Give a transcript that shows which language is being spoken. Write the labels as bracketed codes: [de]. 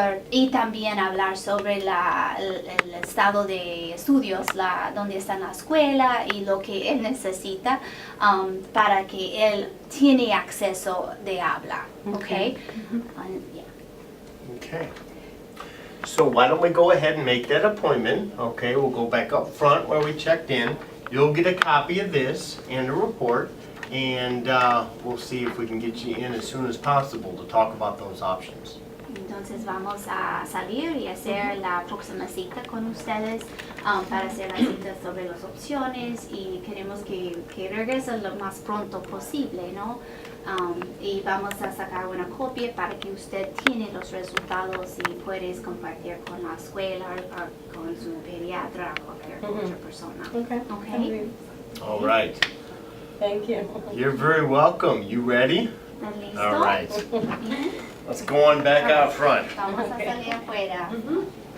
[es] Y también hablar sobre el estado de estudios, donde está en la escuela y lo que él necesita para que él tiene acceso de habla. [en] Okay? Okay. So why don't we go ahead and make that appointment? Okay, we'll go back up front where we checked in. You'll get a copy of this and a report, and we'll see if we can get you in as soon as possible to talk about those options. [es] Entonces vamos a salir y hacer la próxima cita con ustedes para hacer la cita sobre las opciones y queremos que regresen lo más pronto posible, ¿no? Y vamos a sacar una copia para que usted tiene los resultados y puedes compartir con la escuela o con su pediatra o cualquier otra persona. [en] Okay? All right. Thank you. You're very welcome. You ready? [es] ¿Están listos? [en] All right. Let's go on back out front. [es] Vamos a salir afuera.